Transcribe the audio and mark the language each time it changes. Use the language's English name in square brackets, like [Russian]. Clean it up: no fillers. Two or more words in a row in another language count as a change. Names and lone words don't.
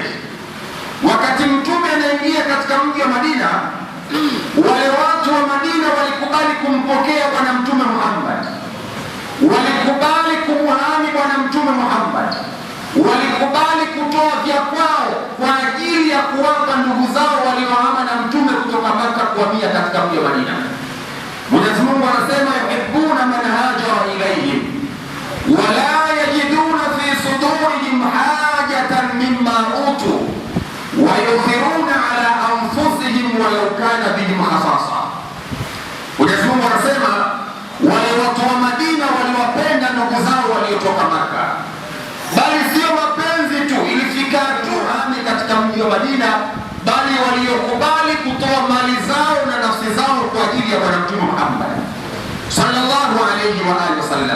[Swahili] Wakati mtume anaingia katika mji wa Madina, wale watu wa Madina walikubali kumpokea bwana mtume Muhammad, walikubali kumuhami bwana mtume Muhammad, walikubali kutoa vya kwao kwa ajili ya kuwapa ndugu zao waliohama na mtume kutoka Makkah kuhamia katika mji wa Madina. Mwenyezi Mungu anasema, [Arabic] يحبون من هاجر إليهم ولا يجدون في صدورهم حاجة مما أوتوا ويؤثرون على أنفسهم ولو كان بهم خصاصة. [Swahili] Mwenyezi Mungu anasema wale watu wa Madina waliwapenda ndugu zao waliotoka Makkah, bali sio mapenzi tu, ilifika tu hami katika mji wa Madina, bali waliokubali kutoa mali zao na nafsi zao kwa ajili ya bwana mtume Muhammad [Arabic] صلى الله عليه وعلى آله وسلم.